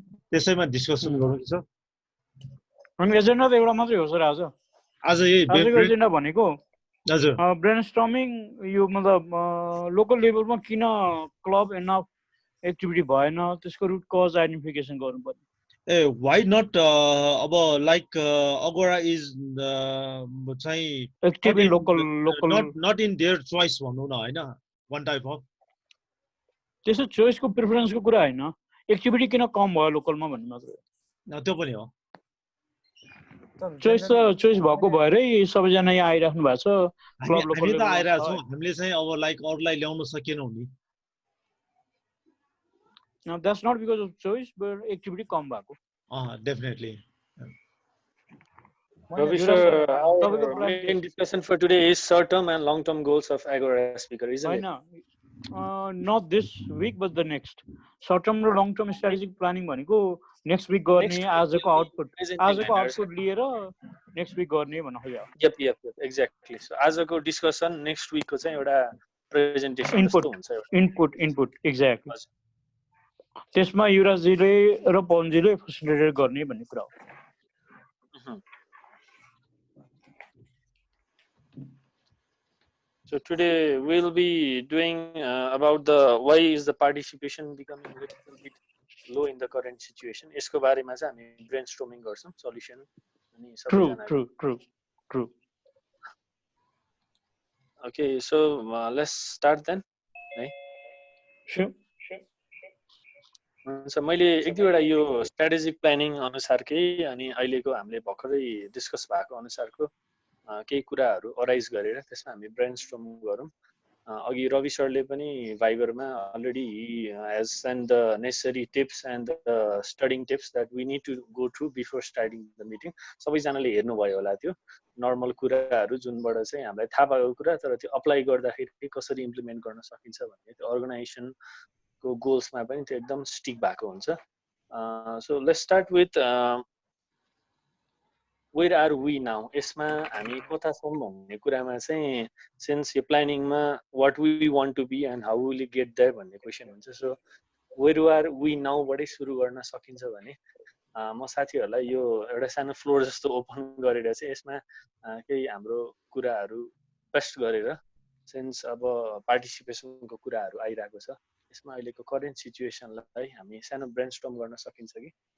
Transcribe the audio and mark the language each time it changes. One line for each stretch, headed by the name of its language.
Nepali: त्यसैमा डिस्कसन गरौँ कि सर? अनि एजेन्डा त एउटा मात्रै हो सर आज। आज यही आजको एजेन्डा भनेको हजुर ब्रेनस्टर्मिङ, यो मतलब लोकल लेभलमा किन क्लब एनफ एक्टिभिटी भएन त्यसको रुट कज आइडेन्टिफिकेसन गर्नुपर्ने।
English: why not अब like Agora is चाहिँ active in local not in their choice
Nepali: भनौँ न, हैन?
English: one type of
Nepali: त्यसो चोइसको प्रिफरेन्सको कुरा हैन, एक्टिभिटी किन कम भयो लोकलमा भन्ने मात्रै। त्यो पनि हो। चोइस भएको भएरै सबैजना यहाँ आइराख्नु भएको छ।
English: club local
Nepali: हामी त आइरहेको छौँ, हामीले चाहिँ अब लाइक अरूलाई ल्याउन सकेनौँ नि।
English: No, that's not because of choice, but activity
Nepali: कम भएको।
English: Definitely. Ravi sir, our main discussion for today is short-term and long-term goals of Agora speaker, isn't it? Not this week, but the next.
Nepali: Short-term र long-term strategic planning भनेको next week गर्ने, आजको output लिएर next week गर्ने भन्नु खोजेको।
English: Yep, exactly.
Nepali: So आजको discussion next week को चाहिँ एउटा presentation जस्तो हुन्छ।
English: Input, exactly.
Nepali: त्यसमा युवराजजीले र पवनजीले फेसिलिटेट गर्ने भन्ने कुरा हो।
English: So today we'll be doing about the why is the participation becoming a little bit low in the current situation.
Nepali: यसको बारेमा चाहिँ हामी brainstorming गर्छौं, solution अनि सबैजना।
English: True. Okay, so let's start then. है? Sure.
Nepali: So मैले एक दुईवटा यो strategic planning अनुसारकै अनि अहिलेको हामीले भर्खरै डिस्कस भएको अनुसारको केही कुराहरू अराइज गरेर त्यसमा हामी ब्रेनस्टर्म गरौँ। अघि रवि सरले पनि भाइबरमा
English: Already has send the necessary tips and the studying tips that we need to go through before starting the meeting.
Nepali: सबैजनाले हेर्नुभयो होला त्यो नर्मल कुराहरू जुनबाट चाहिँ हामीलाई थाहा भएको कुरा, तर त्यो अप्लाई गर्दाखेरि कसरी इम्प्लिमेन्ट गर्न सकिन्छ भन्ने त्यो अर्गनाइजेसनको गोल्समा पनि त्यो एकदम स्टिक भएको हुन्छ।
English: So let's start with where are we now.
Nepali: यसमा हामी कता छौँ भन्ने कुरामा चाहिँ सिन्स यो प्लानिङमा
English: what we want to be and how will get there
Nepali: भन्ने क्वेसन हुन्छ।
English: so where are we
Nepali: नाउबाटै सुरु गर्न सकिन्छ भने म साथीहरूलाई यो एउटा सानो फ्लोर जस्तो ओपन गरेर चाहिँ यसमा केही हाम्रो कुराहरू पेस्ट गरेर, सिन्स अब पार्टिसिपेसनको कुराहरू आइरहेको छ, यसमा अहिलेको करेन्ट सिचुएसनलाई हामी सानो ब्रेनस्टर्म गर्न सकिन्छ कि?